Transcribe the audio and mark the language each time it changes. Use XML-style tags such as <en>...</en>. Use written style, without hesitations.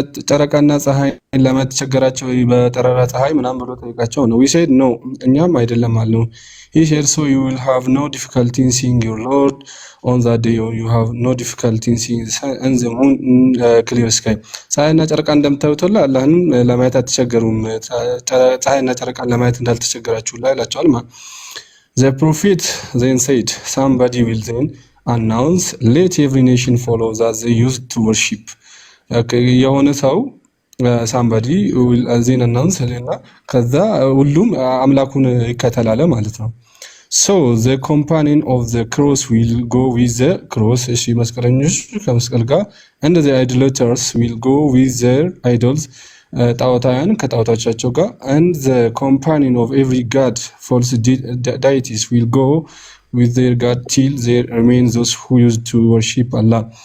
<am>ጨረቃና ፀሐይ ለማየት ተቸገራቸው በጠራራ ፀሐይ ምናምን ብሎ ጠይቃቸው ነው።</am> <en>we said no,</en> <am>እኛም አይደለም አልነው።</am> <en>he said, so you will have no difficulty in seeing your Lord on that day, or you have no difficulty in seeing the sun and the moon clear sky.</en> <am>ፀሐይና ጨረቃ እንደምታዩት ሁሉ አላህንም ለማየት አትቸገሩም፣ ፀሐይና ጨረቃን ለማየት እንዳልተቸገራችሁ ይላቸዋል።</am> <en>the prophet then said, somebody will then announce, let every nation follow that they used to worship.</en> <am>የሆነ ሰው ሳምባዲ ዜን አናውንስ እና ከዛ ሁሉም አምላኩን ይከተላል ማለት ነው።</am> <en>so the companion of the cross will go with the cross.</en> <am>እሺ መስቀለኞች ከመስቀል ጋር</am> <en>and the idolaters will go with their idols.</en> <am>ጣዖታውያን ከጣዖታቸው ጋር</am> <en>and the companion of every god, false deities, will go with their god till there remain those who used to worship Allah.</en>